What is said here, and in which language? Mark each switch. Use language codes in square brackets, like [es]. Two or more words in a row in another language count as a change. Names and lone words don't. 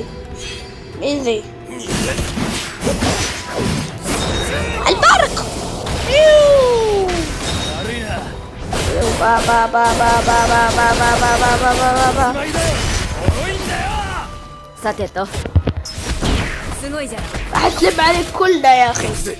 [ar] مين ذي؟ البرق. با با با با با با با با با با با با با. [ja] さてとすごいじゃん。 [ar] راح اسلم عليك كلنا يا اخي.